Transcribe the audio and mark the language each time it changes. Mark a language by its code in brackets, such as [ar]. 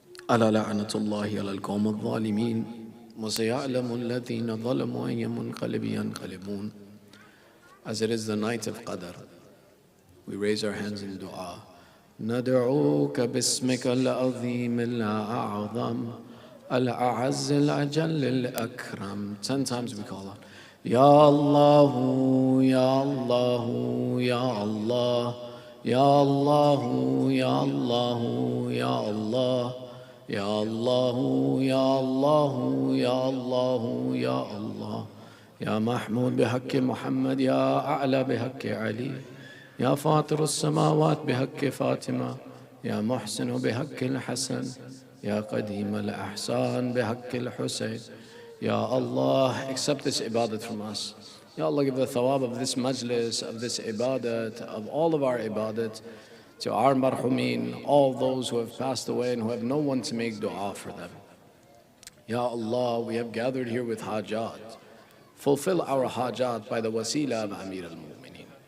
[ar] ألا لعنة الله على القوم الظالمين وسيعلم الذين ظلموا أي منقلب ينقلبون. [en] As it is the night of Qadr, we raise our hands in dua. [ar] ندعوك باسمك العظيم الأعظم الأعز الأجل الأكرم. [en] 10 times we call out. [ar] Ya Allah, Ya Allah, Ya Allah, Ya Allah, Ya Allah, Ya Allah. Ya Allah, Ya Allah, Ya Allah, Ya Allah. Ya Mahmud بحق محمد يا أعلى بحق علي يا فاطر السماوات بحق فاطمة يا محسن بحق الحسن يا قديم الأحسان بحق الحسين. [en] Ya Allah, accept this ibadat from us. Ya Allah, give the thawab of this majlis, of this ibadat, of all of our ibadat, to our marhumin, all those who have passed away and who have no one to make dua for them. Ya Allah, we have gathered here with hajat. Fulfill our hajat by the wasila of Amir al-Mu'mineen.